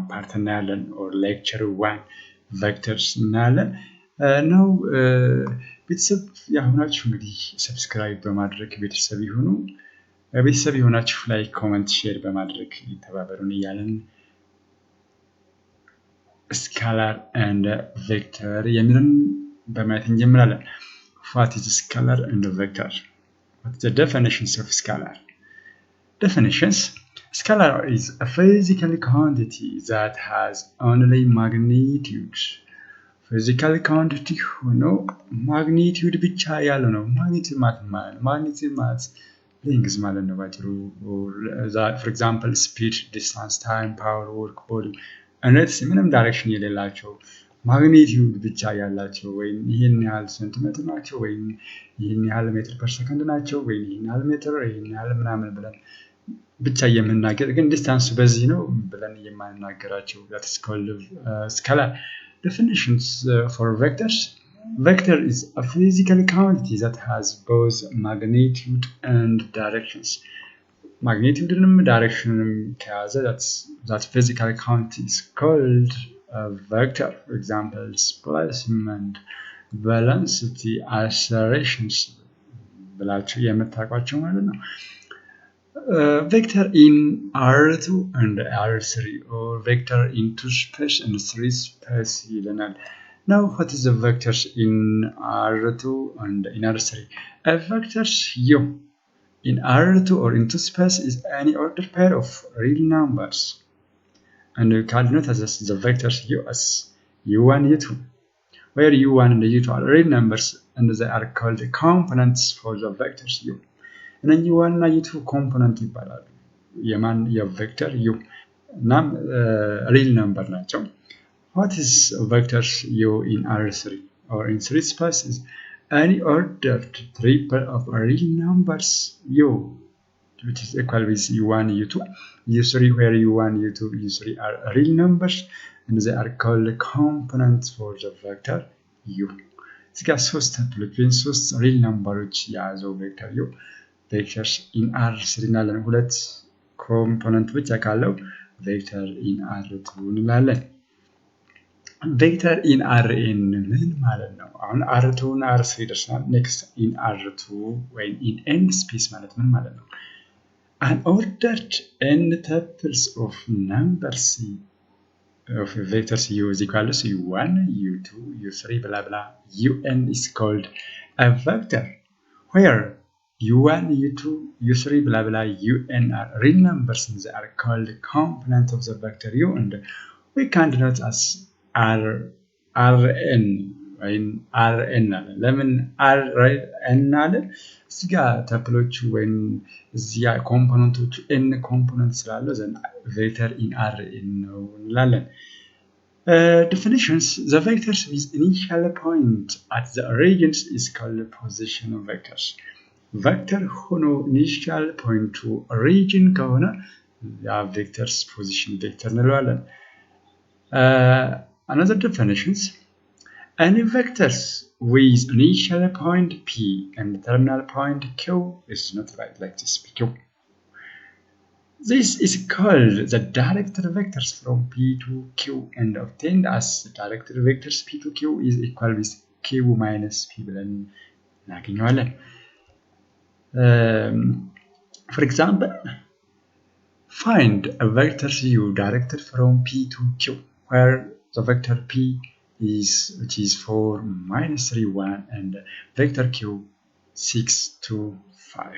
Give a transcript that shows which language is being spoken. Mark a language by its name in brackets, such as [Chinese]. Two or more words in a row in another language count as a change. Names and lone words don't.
[Amharic] ፓርት እናያለን። [English] or lecture 1 vectors [Amharic] እናያለን ነው። ቤተሰብ ያሆናችሁ እንግዲህ ሰብስክራይብ በማድረግ ቤተሰብ ይሁኑ። ቤተሰብ የሆናችሁ [English] like, comment, share [Amharic] በማድረግ ይተባበሩን እያለን [English] scalar and vector [Amharic] የሚልን በማየት እንጀምራለን። [English] What is scalar and vector? What is the definitions of scalar? Definitions: scalar is a physical quantity that has only magnitude. Physical quantity [Amharic] ሆኖ ማግኒቲዩድ ብቻ ያለው ነው። ማግኒቲዩድ ማለት ሌንግዝ ማለት ነው ባጭሩ። [English] For example, speed, distance, time, power, work, volume [Amharic] እነዚህ ምንም ዳይሬክሽን የሌላቸው ማግኒቲዩድ ብቻ ያላቸው ወይም ይሄን ያህል ሴንቲሜትር ናቸው ወይም ይሄን ያህል [English] meter per second [Amharic] ናቸው ወይም ይሄን ያህል ሜትር ይሄን ያህል ምናምን ብለን ብቻ የምናገር ግን ዲስታንስ በዚህ ነው ብለን የማንናገራቸው [English] that is called scalar. Definitions for vectors: vector is a physical quantity that has both magnitude and directions. [Amharic] Magnitude-ንም direction-ንም ከያዘ [English] that physical quantity is called a vector. For example, displacement, velocity, accelerations [Amharic] ብላችሁ የምታውቋቸው ማለት ነው። [English] Vector in R2 and R3 or vector in 2 space and 3 space ይለናል። Now what is the vectors in R2 and in R3? A vector U in R2 or in 2 space is any ordered pair of real numbers, and we can note as the vectors U as U1, U2, where U1 and U2 are real numbers and they are called components for the vectors U. And then [Amharic] U1 እና U2 ኮምፖነንት ይባላሉ። የማን የቬክተር U እናም ሪል ነምበር ናቸው። [English] What is vectors U in R3 or in 3 space is any ordered triple of real numbers U, which is equal with U1, U2, U3, where U1, U2, U3 are real numbers and they are called components for the vector U. [Amharic] እዚህ ጋር ሶስት ተፕሎች ወይም ሶስት ሪል ነምበሮች የያዘው ቬክተር U [English] vectors in R3 [Amharic] እናለን። ሁለት ኮምፖነንት ብቻ ካለው [English] vector in R2 [Amharic] እንላለን። [English] vector in Rn [Amharic] ምን ማለት ነው? አሁን R2 እና R3 ደርሰናል። [English] next in R2 [Amharic] ወይም [English] in n space [Amharic] ማለት ምን ማለት ነው? [English] An ordered n tuples of numbers of vectors U is equal to U1, U2, U3 blah blah. Un is called a vector where U1, U2, U3 blah blah, Un are real numbers and they are called components of the vector U, and we can denote as Rn [Amharic] ወይም Rn አለ። ለምን Rn አለ? እዚህ ጋር ተፕሎቹ ወይም እዚህ ኮምፖነንቶቹ n ኮምፖነንት ስላለው [English] then vector in Rn [Amharic] ነው እንላለን። [English] Definitions: the vectors with initial point at the origins is called position of vectors. [Amharic] ቬክተር ሆኖ ኢኒሺያል ፖይንቱ ኦሪጂን ከሆነ ያ ቬክተርስ ፖዚሽን ቬክተር እንለዋለን። [English] Another definitions: any vectors with initial point P and terminal point Q is not right like this PQ. This is called the directed vectors from P to Q and obtained as the directed vectors P to Q is equal with Q minus P [Amharic] ብለን እናገኘዋለን። [English] For example, find a vector U directed from P to Q, where the vector P is which is 4, -3, 1, and vector Q 6, 2, 5.